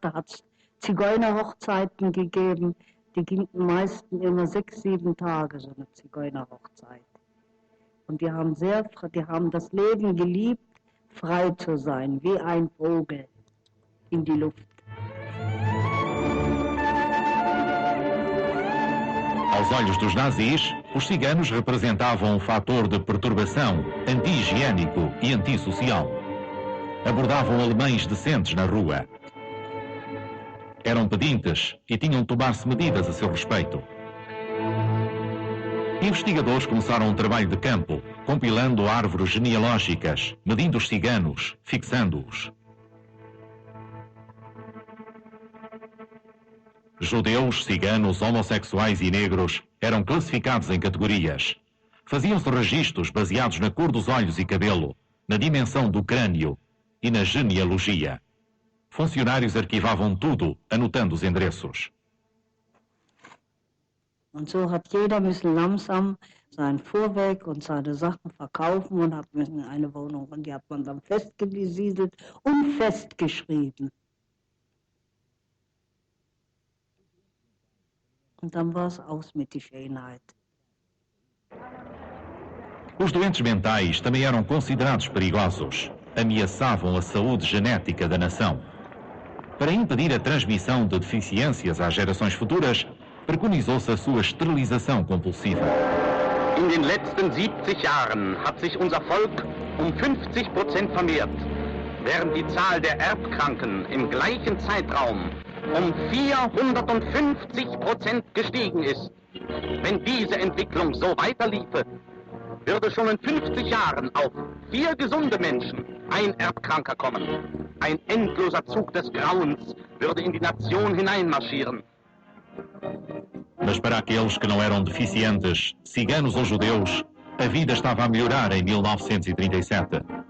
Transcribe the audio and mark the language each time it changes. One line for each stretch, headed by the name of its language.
German: Da hat es Zigeunerhochzeiten gegeben. Die gingen meistens immer 6, 7 Tage, so eine Zigeunerhochzeit. Und die haben das Leben geliebt, frei zu sein, wie ein Vogel in die Luft.
Portuguese: Aos olhos dos nazis, os ciganos representavam um fator de perturbação, anti-higiênico e antissocial. Abordavam alemães decentes na rua. Eram pedintes e tinham de tomar-se medidas a seu respeito. Investigadores começaram um trabalho de campo, compilando árvores genealógicas, medindo os ciganos, fixando-os. Judeus, ciganos, homossexuais e negros eram classificados em categorias. Faziam-se registros baseados na cor dos olhos e cabelo, na dimensão do crânio e na genealogia. Funcionários arquivavam tudo, anotando os endereços.
German: Und so hat jeder müssen langsam sein Fuhrwerk und seine Sachen verkaufen und hat müssen eine Wohnung. Und die hat man dann festgesiedelt und festgeschrieben. Und dann war es aus mit der Schönheit.
Portuguese: Os doentes mentais também eram considerados perigosos. Ameaçavam a saúde genética da nação. Para impedir a transmissão de deficiências às gerações futuras, preconizou-se a sua esterilização compulsiva.
German: In den letzten 70 Jahren hat sich unser Volk 50% vermehrt, während die Zahl der Erbkranken im gleichen Zeitraum 450% gestiegen ist. Wenn diese Entwicklung so weiterliefe, würde schon in 50 Jahren auf 4 gesunde Menschen ein Erbkranker kommen. Ein endloser Zug des Grauens würde in die Nation hineinmarschieren.
Portuguese: Mas para aqueles que não eram deficientes, ciganos ou judeus, a vida estava a melhorar em 1937.